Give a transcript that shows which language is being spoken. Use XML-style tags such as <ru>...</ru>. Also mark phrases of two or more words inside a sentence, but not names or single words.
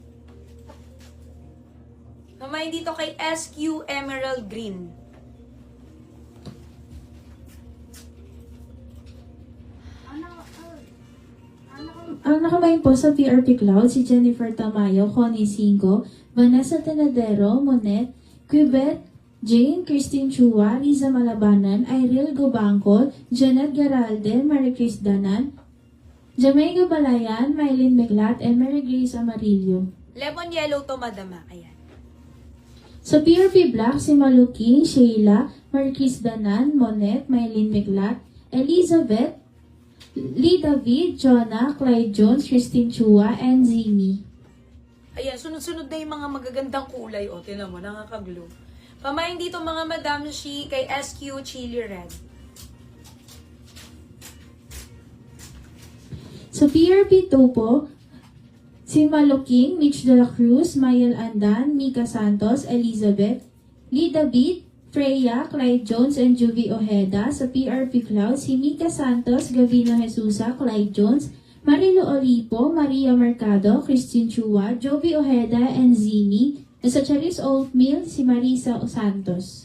<tl>Mamayin dito kay SQ Emerald Green. Ang nakamain po sa PRP Cloud si Jennifer Tamayo, Connie Cinco, Vanessa Tenadero, Monet, Quibet, Jane, Christine Chua, Liza Malabanan, Irel Gobangkol, Janet Garalde, Marie Chris Danan, Jamaica Balayan, Mylene Meclat, and Mary Grace Amarillo. Lemon yellow to, madama. Ayan. Sa PRP Black, si Maluking, Sheila, Marie Chris Danan, Monet, Mylene Meclat, Elizabeth, Lee David, Jonah, Clyde Jones, Christine Chua, and Zimi. Ayan, sunod-sunod na yung mga magagandang kulay. O, tinan mo, nakakaglow. Pamain dito mga Madam Shi kay SQ Chili Red. Sa PRP 2 po, si Maluking, Mitch de la Cruz, Mayel Andan, Mika Santos, Elizabeth, Lee David, Freya, Clyde Jones, and Juvie Ojeda. Sa PRP Cloud, si Mika Santos, Gavino Jesusa, Clyde Jones, Marilo Olipo, Maria Mercado, Christine Chua, Juvie Ojeda, and Zimi. Sa Charis Oatmeal, si Marisa Santos.</tl>